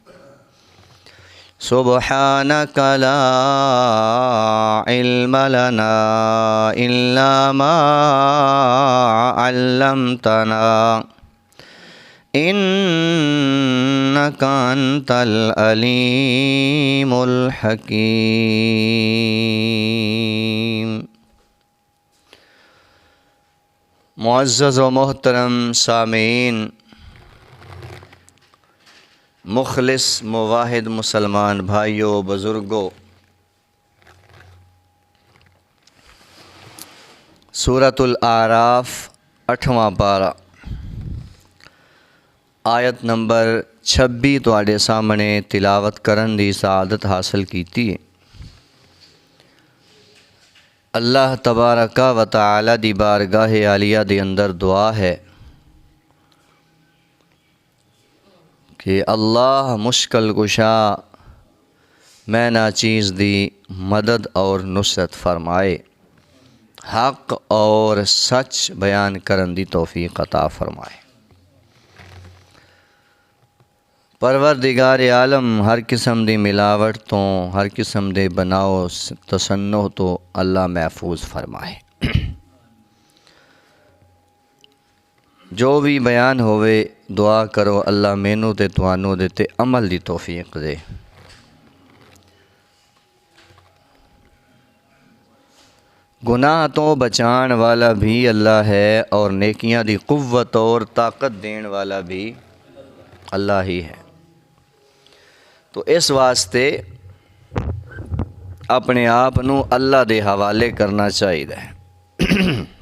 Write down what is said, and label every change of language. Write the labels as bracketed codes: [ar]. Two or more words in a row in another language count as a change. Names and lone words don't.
[ar] سبحانك لا علم لنا إلا ما علمتنا إنك أنت العليم الحكيم. [pa] معزز و محترم سامعین، مخلص مواحد مسلمان بھائیوں بزرگوں، سورۃ الاعراف 8واں پارہ آیت نمبر 26 ਤੁਹਾਡੇ ਸਾਹਮਣੇ ਤਿਲਾਵਤ ਕਰਨ ਦੀ ਸਆਦਤ ਹਾਸਲ ਕੀਤੀ ਹੈ। [ar] اللہ تبارک و تعالی [pa] دی بارگاہ عالیہ دے اندر دعا ہے کہ اللہ مشکل کشا میں ناچیز دی مدد اور نصرت فرمائے، حق اور سچ بیان کرن دی توفیق عطا فرمائے۔ پروردگار عالم ہر قسم دی ملاوٹ تو، ہر قسم دے بناؤ تصنع تو اللہ محفوظ فرمائے۔ جو بھی بیان ہوئے دعا کرو اللہ مینوں تے توانوں دے تے عمل دی توفیق دے۔ گناہ تو بچان والا بھی اللہ ہے اور نیکیاں دی قوت اور طاقت دین والا بھی اللہ ہی ہے۔ تو اس واسطے اپنے آپ نو اللہ دے حوالے کرنا چاہیے۔